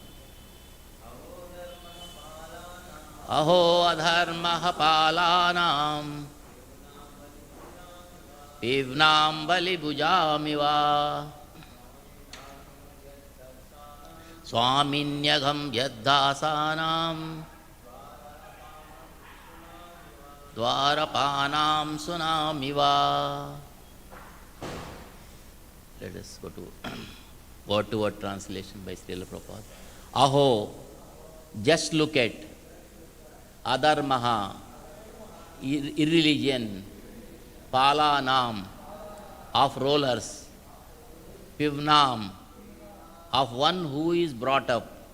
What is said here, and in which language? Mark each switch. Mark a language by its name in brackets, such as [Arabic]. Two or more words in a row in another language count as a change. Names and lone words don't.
[Sanskrit] Aho adharmaha palanam pivnam bali bujamiva swaminyagam yeddasanam dwarapanam sunamiva. [English] Let us go to word translation by Srila Prabhupada. Aho, just look at adharmaha, irreligion, palanam, of rollers, pivnam, of one who is brought up,